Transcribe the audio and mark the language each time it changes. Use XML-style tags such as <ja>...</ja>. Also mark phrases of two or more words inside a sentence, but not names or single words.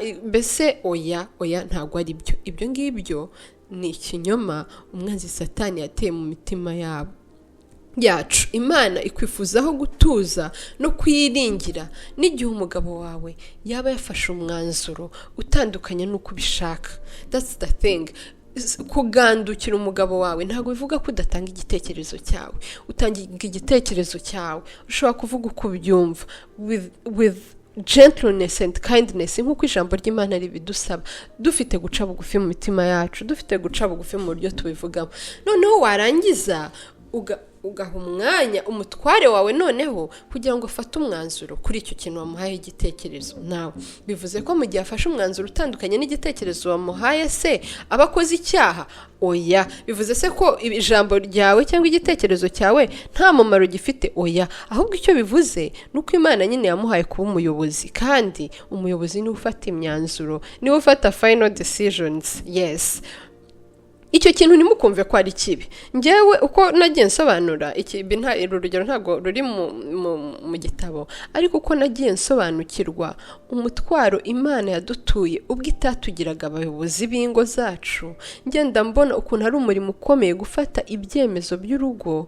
<rw>Mbese oya ntago ari byo. Ibyo ngibyo ni ikinyoma umwanzi Satani yateye mu mitima yacu. Imana ikwifuzaho gutuza no kwiringira n'igihe umugabo wawe yaba yafashe umwanzuro utandukanye n'uko ubishaka.</rw> <en>That's the thing.</en> <rw>Kugandukira umugabo wawe ntabwo bivuga ko udatanga igitekerezo cyawe. Utanga igitekerezo cyawe, ushobora kuvuga uko ubyumva</rw> <en>with gentleness and kindness,</en> <rw>nk'uko ijambo ry'Imana ribidusaba, dufite guca bugufi mu mitima yacu, dufite guca bugufi mu buryo tubivugamo. Noneho warangiza ugaha umwanya umutware wawe noneho kugira ngo afate umwanzuro kuri icyo kintu wamuhaye igitekerezo. Nawe bivuze ko mu gihe afashe umwanzuro utandukanye n'igitekerezo wamuhaye se aba akoze icyaha? Oya. Bivuze se ko ijambo ryawe cyangwa igitekerezo cyawe nta mumaro gifite? Oya. Ahubwo icyo bivuze nuko Imana nyine yamuhaye kuba umuyobozi, kandi umuyobozi niwe ufata imyanzuro, niwe ufata</rw> <en>final decisions.</en> <rw>Yes. Icyo kintu nimukumve ko ari kibi. Ngewe uko nagiye nsobanura ikibi, urugero ntago ruri mu gitabo, ariko uko nagiye nsobanukirwa umutwaro Imana yadutuye ubwo itatugiraga abayobozi b'ingo zacu, ngenda mbona ukuntu ari umurimo ukomeye gufata ibyemezo by'urugo.</rw>